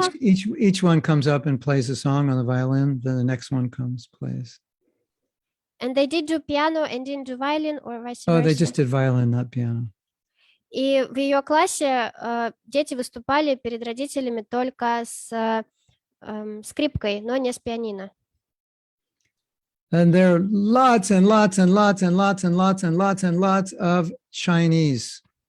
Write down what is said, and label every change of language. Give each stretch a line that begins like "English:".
English: like each one comes up and plays a song on the violin, then the next one comes, plays. And they did do piano and didn't do violin or vice versa? Oh, they just did violin, not piano.
Russian: И в ее классе дети выступали перед родителями только с скрипкой, но не с пианино.
English: And there are lots and lots and lots and lots and lots and lots and lots of Chinese.